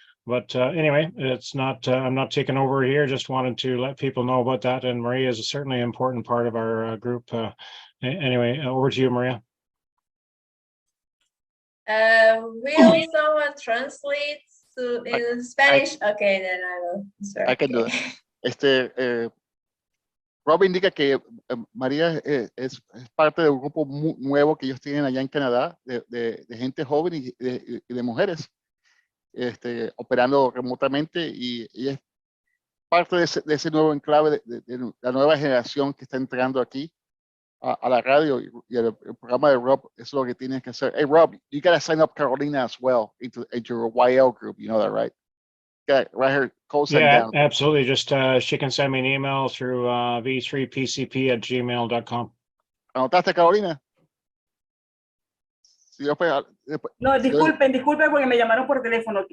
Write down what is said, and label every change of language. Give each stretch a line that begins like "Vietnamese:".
English: But anyway, it's not. I'm not taking over here. Just wanted to let people know about that. And Maria is certainly an important part of our group. Anyway, over to you, Maria. Will someone translate to in Spanish? Okay, then I will. Sorry. I can do it.
Spanish: Rob indica que María es parte de un grupo nuevo que ellos tienen allá en Canadá, de gente joven y de mujeres operando remotamente, y ella es parte de ese nuevo enclave, de la nueva generación que está entrando aquí a la radio, y el programa de Rob es lo que tienes que hacer. Hey, Rob, you got to sign up Carolina as well into your YL group.
English: You know that, right? Got right here, down. Absolutely. Just she can send me an email through v3pcp@gmail.com.
Spanish: ¿Anotaste, Carolina? No, disculpen porque me llamaron por teléfono.